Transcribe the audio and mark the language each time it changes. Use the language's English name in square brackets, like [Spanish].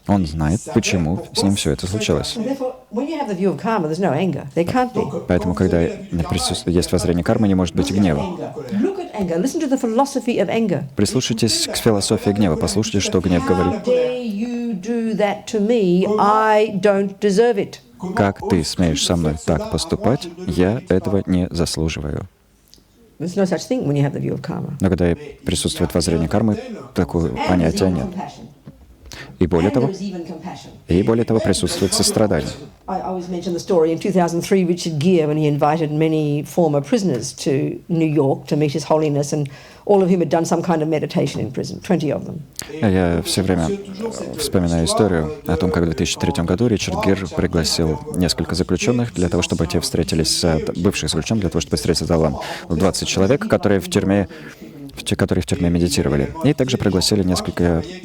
[Russian] Он знает, почему с ним все это случилось. [English] So therefore, when you have the view of karma, there's no anger. There can't be. [Russian] Поэтому, когда есть воззрение кармы, не может быть и гнева. [English] Look at anger. Listen to the philosophy of anger. [Russian] Прислушайтесь к философии гнева, послушайте, что гнев [English] How [Russian] говорит. [English] dare you do that to me? I don't deserve it. [Russian] Как ты смеешь со мной так поступать? Я этого не заслуживаю. [English] There's no such thing when you have the view of karma. [Russian] Но когда присутствует воззрение кармы, такого [English] And there's [Russian] понятия [English] even [Russian] нет. [English] compassion. [Russian] И более [English] And there [Russian] того, [English] is even compassion. [Russian] присутствует сострадание. [English] I always mention the story in 2003, Richard Gere, when he invited many former prisoners to New York to meet His Holiness, and all of whom had done some kind of meditation in prison, 20 of them. [Russian] Я все время вспоминаю историю о том, как в 2003 году Ричард Гир пригласил несколько заключенных для того, чтобы те встретились, бывших заключенных, для того, чтобы встретиться с Аллахом. 20 человек, которые в тюрьме медитировали. И также пригласили несколько